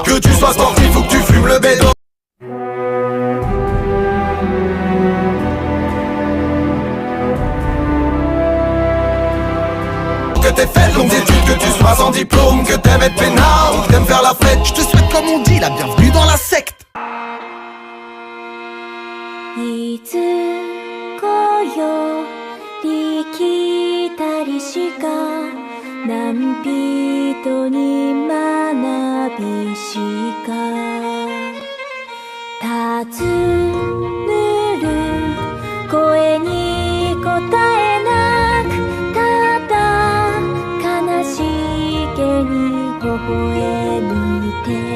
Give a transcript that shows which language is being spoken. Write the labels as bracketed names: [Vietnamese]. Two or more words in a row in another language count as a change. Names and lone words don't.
[French] Que tu sois sportif ou que tu fumes le bédo. Que t'aies fait de longues études, que tu sois sans diplôme, que t'aimes être peinard ou que t'aimes faire la fête. je te souhaite comme on dit la bienvenue dans la secte. [Japanese] いつこより来たりしか何人に学びしか尋ねる声に答えなくただ悲しげに微笑みて